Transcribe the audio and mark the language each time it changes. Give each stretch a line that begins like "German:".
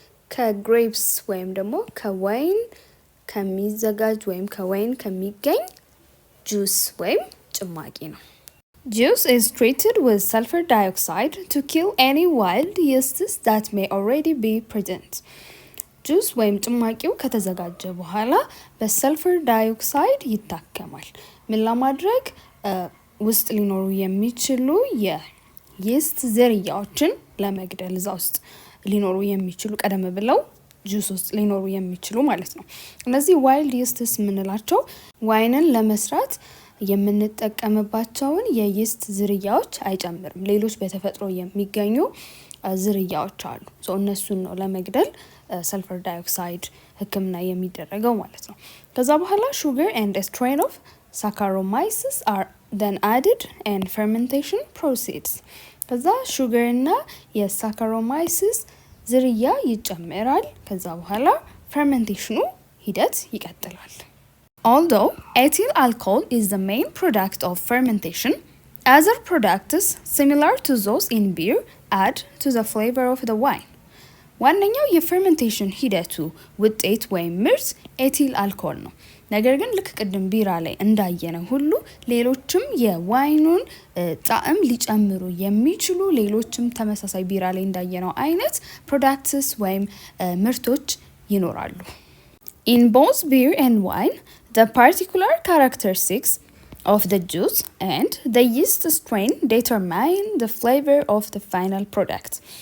Amharic: ከግሬፕስ ወይም ደግሞ ከዋይን ከሚዘጋጅ ወይም ከዋይን ከሚገኝ ጁስ ወይም ጭማቂ ነው።
English: Juice is treated with sulfur dioxide to kill any wild yeasts that may already be present.
Amharic: ጁስ ወይም ጭማቂው ከተዘጋጀ በኋላ በሰልፈር ዳይኦክሳይድ ይታከማል። ምን ለማድረግ? ውስጥ ሊኖሩ የሚችሉ የይስት ዝርያዎችን ለመግደል እዛ ውስጥ ሊኖሩ የሚችሉ ቀደም ብለው ጁስ ውስጥ ሊኖሩ የሚችሉ ማለት ነው። እነዚህ ዋይልድ ይስትስ የምንላቸው ዋይንን ለመስራት የምንጠቀምባቸውን የይስት ዝርያዎች አይጨምርም። ሌሎች በተፈጥሮ የሚገኙ ዝርያዎች አሉ። እነሱን ነው ለመግደል ሰልፈር ዳይኦክሳይድ ህክምና የሚደረገው ማለት ነው። ከዛ በኋላ
English: sugar and a strain of Saccharomyces are then added and fermentation proceeds.
Amharic: ከዛ sugar እና የሳካሮማይሲስ ዝርያ ይጨመራል። ከዛ በኋላ ፈርመንቴሽኑ ሂደት ይቀጥላል።
English: Although ethyl alcohol is the main product of fermentation, other products similar to those in beer add to the flavor of the wine.
Amharic: ዋነኛው የፈርመንቴሽን ሂደቱ ውጤት ወይም ምርት ኤቲል አልኮል ነው። ነገር ግን ልክ ቅድም ቢራ ላይ እንዳየነው ሁሉ ሌሎችም የዋይኑን ጣዕም ሊጨምሩ የሚችሉ ሌሎችም ተመሳሳይ ቢራ ላይ እንዳየነው አይነት ፕሮዳክትስ ወይም ምርቶች ይኖራሉ።
English: In both beer and wine, the particular characteristics of the juice and the yeast strain determine the flavor of the final product.